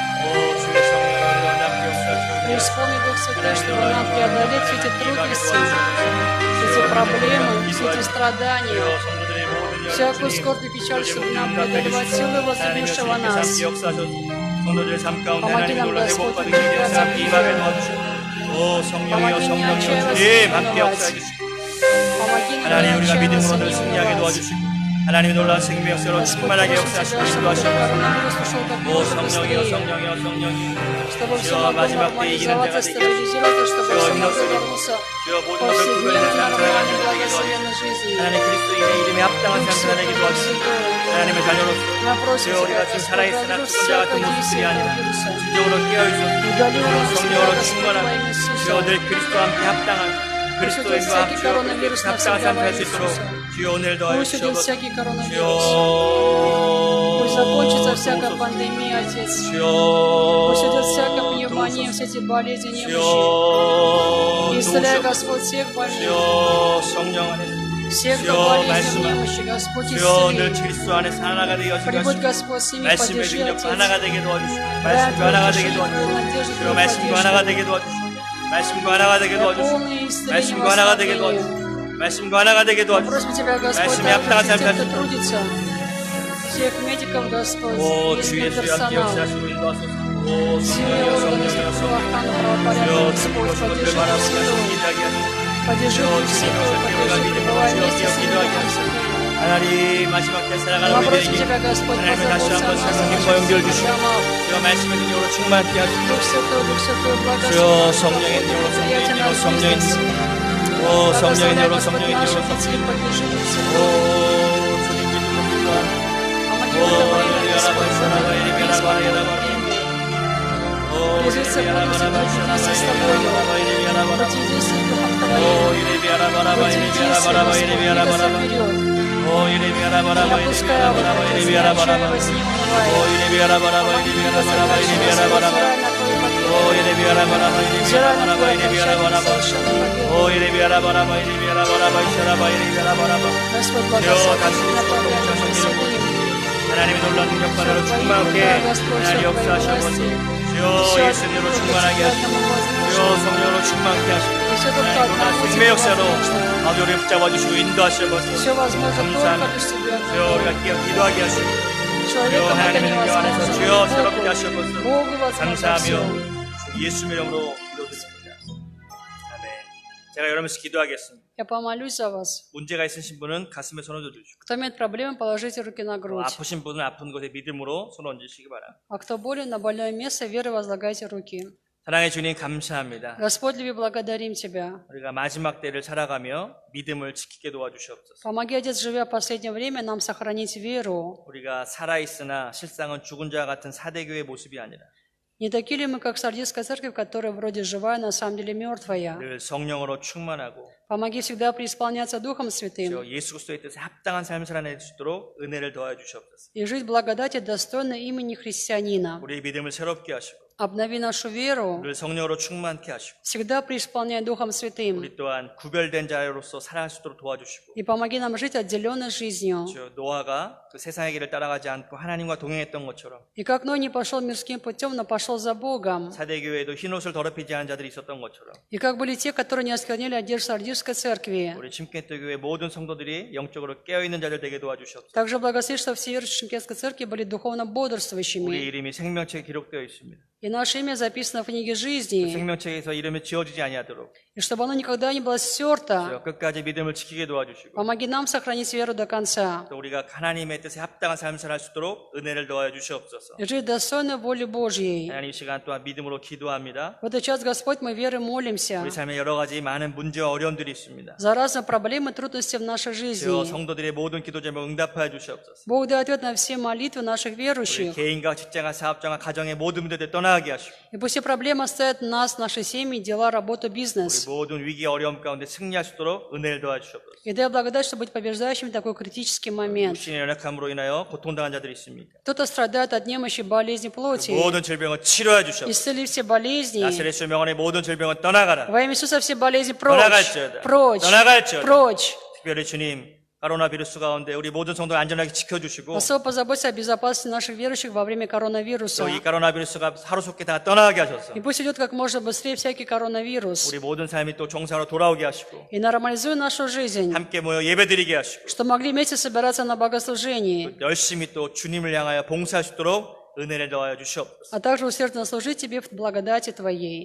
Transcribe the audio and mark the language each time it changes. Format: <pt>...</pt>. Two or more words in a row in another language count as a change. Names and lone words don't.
<ru>Преисполни, Дух Святой, чтобы нам преодолеть все эти трудности, все эти проблемы, все эти страдания, всякую скорбь и печаль, чтобы нам преодолевать силы возлюбившего нас. Помоги нам, Господь, укрепляться в вере. Помоги не отчаиваться, не унывать. Помоги нам не</ru> <ko>하나님 우리가</ko> <ru>отчаиваться,</ru> <ko>믿음으로</ko> <ru>не</ru> <ko>승리하게</ko> <ru>унывать.</ru> <ko>도와주시고 하나님의 놀라운 생명 역사로</ko> <ru>Господь,</ru> <ko>충만하게</ko> <ru>просим</ru> <ko>역사하시고</ko> <ru>Тебя, чтобы</ru> <ko>인도하시옵소서.</ko> <ru>коронавирус ушел как</ru> <ko>오</ko> <ru>можно</ru> <ko>성령이여</ko> <ru>быстрее,</ru> <ko>성령이여 성령이여</ko> <ru>чтобы все</ru> <ko>주여</ko> <ru>могло</ru> <ko>마지막 때 이기는</ko> <ru>нормализоваться,</ru> <ko>자가 되게 하시고</ko> <ru>стабилизироваться, чтобы</ru> <ko>주여</ko> <ru>все</ru> <ko>힘</ko> <ru>могло</ru> <ko>없으게</ko> <ru>вернуться</ru> <ko>주여 모든 것을</ko> <ru>повседневной,</ru> <ko>구별하는 삶 살아가게</ko> <ru>нормальной,</ru> <ko>도와주시고</ko> <ru>благословенной жизни.</ru> <ko>하나님 그리스도인의 이름에 합당한</ko> <ru>Дух</ru> <ko>삶 살아내게</ko> <ru>Святой, Дух</ru> <ko>도와주시고</ko> <ru>Святой,</ru> <ko>하나님의 자녀로서</ko> <ru>мы просим</ru> <ko>주여</ko> <ru>Тебя,</ru> <ko>우리가 지금</ko> <ru>Господь,</ru> <ko>살아있으나</ko> <ru>разрушь</ru> <ko>죽은 자 같은</ko> <ru>всякое</ru> <ko>모습들이</ko> <ru>действие</ru> <ko>아니라</ko> <ru>вируса.</ru> <ko>진정으로 깨어있어</ko> <ru>Удали его из</ru> <ko>성령으로</ko> <ru>себя, Господь,</ru> <ko>충만한</ko> <ru>во имя Иисуса.</ru> <ko>주여 늘 그리스도와 함께 합당한 그리스도인과</ko> <ru>всякий</ru> <ko>주여</ko> <ru>коронавирус</ru> <ko>합당한 삶</ko> <ru>навсегда во</ru> <ko>살</ko> <ru>имя</ru> <ko>수 있도록</ko> <ru>Иисуса.</ru> <ko>주여 오늘도</ko> <ru>Пусть уйдет</ru> <ko>하옵소서</ko> <ru>всякий коронавирус.</ru> <ko>주여</ko> <ru>Пусть закончится всякая пандемия, Отец. Пусть уйдет всякая пневмония, все эти болезни, немощи.</ru> <ko>주여</ko> <ru>Исцеляй, Господь, всех больных.</ru> <ko>주여 성령 안에서</ko> <ru>Всех,</ru> <ko>주여</ko> <ru>кто болезнь,</ru> <ko>말씀</ko> <ru>немощи, Господь,</ru> <ko>주여 늘</ko> <ru>исцели.</ru> <ko>그리스도 안에서 하나가 되게 하시고</ko> <ru>Прибудь, Господь, с ними,</ru> <ko>말씀의</ko> <ru>поддержи,</ru> <ko>능력과</ko> <ru>Отец.</ru> <ko>하나가 되게 도와주시고</ko> <ru>Дай</ru> <ko>말씀과 하나가</ko> <ru>Твою</ru> <ko>되게</ko> <ru>утешение, Твою</ru> <ko>도와주시고</ko> <ru>надежду,</ru> <ko>주여</ko> <ru>Твою</ru> <ko>말씀과 하나가</ko> <ru>поддержку.</ru> <ko>되게 도와주시고 말씀과 하나가 되게</ko> <ru>Дай</ru> <ko>도와주시고</ko> <ru>полное исцеление,</ru> <ko>말씀과 하나가 되게</ko> <ru>восстановление.</ru> <ko>도와주시고 말씀과 하나가 되게</ko> <ru>Мы</ru> <ko>도와주시고</ko> <ru>просим Тебя, Господь,</ru> <ko>말씀에 합당한</ko> <ru>также</ru> <ko>삶</ko> <ru>тех, кто</ru> <ko>사시고</ko> <ru>трудится, всех медиков, Господь,</ru> <ko>오</ko> <ru>весь</ru> <ko>주 예수 함께</ko> <ru>медперсонал,</ru> <ko>역사하시고 인도하소서 오</ko> <ru>все</ru> <ko>성령이여</ko> <ru>органы</ru> <ko>성령이여</ko> <ru>структуры</ru> <ko>성령</ko> <ru>охраны</ru> <ko>주여</ko> <ru>правопорядка, Господь,</ru> <ko>주님으로 것을</ko> <ru>поддержи</ru> <ko>바라보며</ko> <ru>Дух Святой,</ru> <ko>승리하게 하소서</ko> <ru>поддержи Дух Святой, поддержи, пребывай вместе с ними, Духом Святым.</ru> <ko>하나님 마지막 때 살아가는</ko> <ru>Мы просим</ru> <ko>우리들에게</ko> <ru>Тебя, Господь,</ru> <ko>하나님을 다시</ko> <ru>позаботься о</ru> <ko>한번</ko> <ru>нас, о</ru> <ko>새로운</ko> <ru>наших</ru> <ko>힘과 연결</ko> <ru>семьях,</ru> <ko>주시고</ko> <ru>домах.</ru> <ko>주여 말씀의 능력으로 충만케 하시고</ko> <ru>Дух Святой, благослови</ru> <ko>주여</ko> <ru>нашу</ru> <ko>성령의</ko> <ru>работу,</ru> <ko>능력으로</ko> <ru>предприятие,</ru> <ko>성령의</ko> <ru>наш</ru> <ko>능력으로 성령의</ko> <ru>бизнес.</ru> <ko>능력으로 오 성령의</ko> <ru>Благословляй,</ru> <ko>능력으로</ko> <ru>Господь,</ru> <ko>성령의</ko> <ru>наших</ru> <ko>능력으로</ko> <ru>детей, поддержи Дух</ru> <ko>오</ko> <ru>Святой.</ru> <ko>주님</ko> <ru>Близится будем соединиться с Тобою. Противодействуй Духом Твоим. Противодействуй, Господи, двигаться вперед. Не опускай выходить, не отчаиваясь, не унывая. Помоги двигаться дальше, Господь, взирай на Твою победу. Взирай на Твое окончание совершенной победы. Господь, благослови, направляй наши силы.</ru> <ko>하나님의 놀라운 능력만으로 충만하게 하나님 역사하시옵소서. 주여 예수님으로 충만하게 하시고 주여 성령으로 충만케 하시고 하나님 생명의 역사로 아버지 우리를 붙잡아 주시고 인도하시옵소서.</ko> <ru>Все возможно только лишь Тебя.</ru> <ko>주여 우리가 기도하게 하시고 주여</ko> <ru>Человеком это</ru> <ko>하나님의 능력 안에서</ko> <ru>невозможно.</ru> <ko>주여 새롭게 하시옵소서.</ko> <ru>Богу возможно все.</ru> <ko>감사하며 주 예수 이름으로 기도드립니다. 아멘. 제가 여러분께 기도하겠습니다.</ko> <ru>Я помолюсь за вас.</ru> <ko>문제가 있으신 분은 가슴에 손을 얹어주시고</ko> <ru>Кто имеет проблемы, положите руки на грудь.</ru> <ko>아프신 분은 아픈 곳에 믿음으로 손을 얹으시기 바랍니다.</ko> <ru>А кто болен, на больное место верой возлагайте руки.</ru> <ko>사랑의 주님 감사합니다.</ko> <ru>Господь, люби, благодарим Тебя.</ru> <ko>우리가 마지막 때를 살아가며 믿음을 지키게 도와주시옵소서.</ko> <ru>Помоги, Отец, живя в последнее время, нам сохранить веру.</ru> <ko>우리가 살아있으나 실상은 죽은 자와 같은 사대교의 모습이 아니라</ko> <ru>Не такие ли мы, как Сардийская церковь, которая вроде живая, на самом деле мертвая?</ru> <ko>늘 성령으로 충만하고</ko> <ru>Помоги всегда преисполняться Духом</ru> <ko>저</ko> <ru>Святым</ru> <ko>예수 그리스도의 뜻에 합당한 삶을 살아낼 수 있도록 은혜를 더하여 주시옵소서.</ko> <ru>и жить в благодати достойно имени христианина.</ru> <ko>우리의 믿음을 새롭게 하시고</ko> <ru>Обнови нашу веру,</ru> <ko>늘 성령으로 충만케 하시고</ko> <ru>всегда преисполняй Духом Святым.</ru> <ko>우리 또한 구별된 자로서 살아갈 수 있도록 도와주시고</ko> <ru>И помоги нам жить отделенной жизнью.</ru> <ko>저 노아가 그 세상의 길을 따라가지 않고 하나님과 동행했던 것처럼</ko> <ru>И как Ной не пошел мирским путем, но пошел за Богом.</ru> <ko>사대교회에도 흰옷을 더럽히지 않은 자들이 있었던 것처럼</ko> <ru>И как были те, которые не осквернили одежду Сардийской церкви.</ru> <ko>우리 침례교 교회 모든 성도들이 영적으로 깨어있는 자들 되게 도와주시옵소서.</ko> <ru>Также благослови, чтобы все верующие Шимкетской церкви были духовно</ru> <ko>우리</ko> <ru>бодрствующими.</ru> <ko>이름이 생명책에 기록되어 있습니다.</ko> <ru>И наше имя записано в книге</ru> <ko>그</ko> <ru>жизни.</ru> <ko>생명책에서 이름이 지워지지 아니하도록</ko> <ru>И чтобы оно никогда не было стерто.</ru> <ko>끝까지 믿음을 지키게 도와주시고</ko> <ru>Помоги нам сохранить веру до конца.</ru> <ko>또 우리가 하나님의 뜻에 합당한 삶을 살 수 있도록 은혜를 더하여 주시옵소서.</ko> <ru>И жить достойно воли Божьей.</ru> <ko>하나님 이 시간 또한 믿음으로 기도합니다.</ko> <ru>В этот час, Господь, мы верой молимся</ru> <ko>우리 삶에 여러 가지 많은 문제와 어려움들이 있습니다.</ko> <ru>за разные проблемы и трудности в нашей</ru> <ko>주여</ko> <ru>жизни.</ru> <ko>성도들의 모든 기도 제목 응답하여 주시옵소서.</ko> <ru>Бог дай ответ на все молитвы наших</ru> <ko>우리</ko> <ru>верующих.</ru> <ko>개인과 직장과 사업장과 가정의 모든 문제들 떠나게 하시고</ko> <ru>И пусть все проблемы оставят нас, наши семьи, дела, работу,</ru> <ko>우리</ko> <ru>бизнес.</ru> <ko>모든 위기 어려움 가운데 승리할 수 있도록 은혜를 더하여 주시옵소서.</ko> <ru>И дай благодать, чтобы быть побеждающим в такой критический момент.</ru> <ko>육신의 연약함으로 인하여 고통당한 자들이 있습니다.</ko> <ru>Кто-то страдает от немощи, болезни плоти.</ru> <ko>모든 질병을 치료해 주시옵소서.</ko> <ru>Исцели все болезни.</ru> <ko>나사렛 예수 명안의 모든 질병은 떠나가라.</ko> <ru>Во имя Иисуса все болезни прочь.</ru> <ko>떠나갈지어다.</ko> <ru>Прочь.</ru> <ko>떠나갈지어다.</ko> <ru>Прочь.</ru> <ko>특별히 주님 코로나 비루스 가운데 우리 모든 성도 안전하게 지켜주시고</ko> <ru>Особо позаботься о безопасности наших верующих во время коронавируса.</ru> <ko>또 이 코로나 비루스가 하루속히 다 떠나게 하셔서</ko> <ru>И пусть идет как можно быстрее всякий коронавирус.</ru> <ko>우리 모든 삶이 또 정상으로 돌아오게 하시고</ko> <ru>И нормализуй нашу жизнь,</ru> <ko>함께 모여 예배드리게 하시고</ko> <ru>что могли вместе собираться на богослужении,</ru> <ko>열심히 또 주님을 향하여 봉사할 수 있도록 은혜를 더하여 주시옵소서.</ko> <ru>а также усердно служить Тебе в благодати Твоей.</ru>